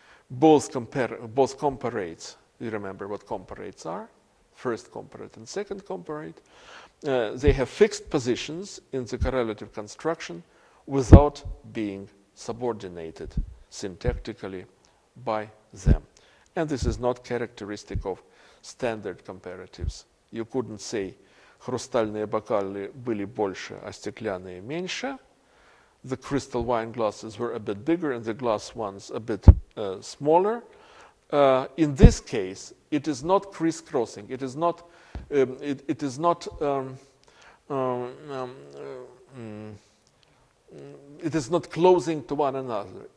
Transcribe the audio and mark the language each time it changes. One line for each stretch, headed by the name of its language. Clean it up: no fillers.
English: Both comparates, you remember what comparates are, first comparate and second comparate, they have fixed positions in the correlative construction without being subordinated syntactically by them. And this is not characteristic of standard comparatives. You couldn't say
Russian: хрустальные бокалы были больше, а стеклянные меньше.
English: The crystal wine glasses were a bit bigger and the glass ones a bit smaller. In this case, it is not crisscrossing. It is not closing to one another.